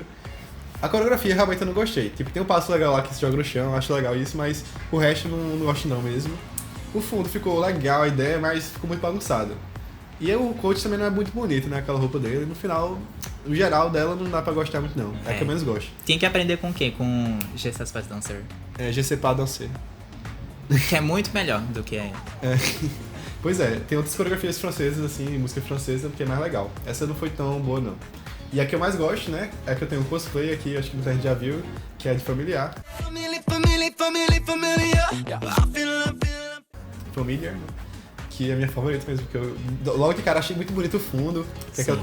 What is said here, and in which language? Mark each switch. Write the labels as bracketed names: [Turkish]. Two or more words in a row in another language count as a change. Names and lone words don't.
[Portuguese] A coreografia realmente eu não gostei. Tipo, tem um passo legal lá que se joga no chão, eu acho legal isso, mas o resto não gosto não mesmo. O fundo ficou legal a ideia, mas ficou muito bagunçado. E o coach também não é muito bonito, né? Aquela roupa dele. No final, o geral dela não dá pra gostar muito não. É a que eu menos gosto. Tinha que aprender com o quê? Com Je sais pas danser. É Je sais pas danser. Que é muito melhor do que Pois é, tem outras coreografias francesas, assim, música francesa, que é mais legal. Essa não foi tão boa, não. E a que eu mais gosto, né, é que eu tenho um cosplay aqui, acho que muita gente já viu, que é de Familiar. Familiar, que é a minha favorita mesmo, porque logo de cara achei muito bonito o fundo, tem aquela